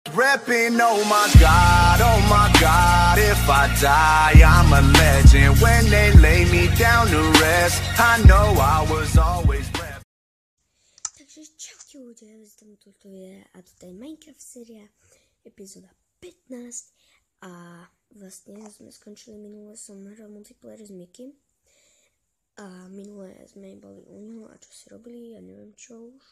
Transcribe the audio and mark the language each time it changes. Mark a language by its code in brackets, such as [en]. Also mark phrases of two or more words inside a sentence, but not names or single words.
[en] Repping, oh my God, if I die, I'm a legend. When they lay me down to rest, I know I was always rep. [sk] Takže čaute ľudia, vítam toto videa a toto je Minecraft séria, epizóda 15 a vlastne sme skončili minule, som hral multiplayer s Mikim a minule sme boli u neho a čo si robili, ja neviem čo už.